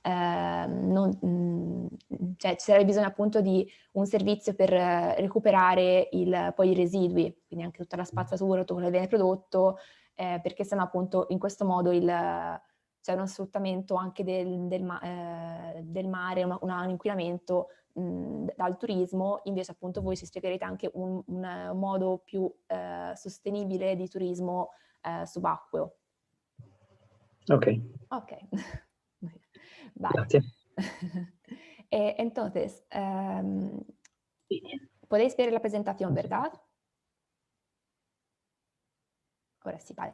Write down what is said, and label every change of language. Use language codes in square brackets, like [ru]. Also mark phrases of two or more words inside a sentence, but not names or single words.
[it] cioè ci sarebbe bisogno appunto di un servizio per recuperare poi i residui, quindi anche tutta la spazzatura, tutto quello che viene prodotto, perché sennò appunto in questo modo c'è uno sfruttamento anche del mare, un inquinamento dal turismo. Invece appunto voi ci spiegherete anche un modo più sostenibile di turismo subacqueo. Ok. [es] Vale. [it] Grazie. [es] Entonces, podéis ver la presentación, ¿verdad? Ahora sí, vale.